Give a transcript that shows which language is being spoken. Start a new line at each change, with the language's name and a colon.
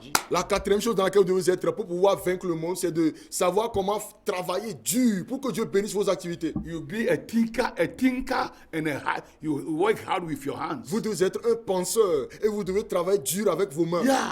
French: La quatrième chose dans laquelle vous devez être pour pouvoir vaincre le monde, c'est de savoir comment travailler dur pour que Dieu bénisse vos activités.
English: You be a thinker and you work hard with your hands.
French: Vous devez être un penseur et vous devez travailler dur avec vos mains.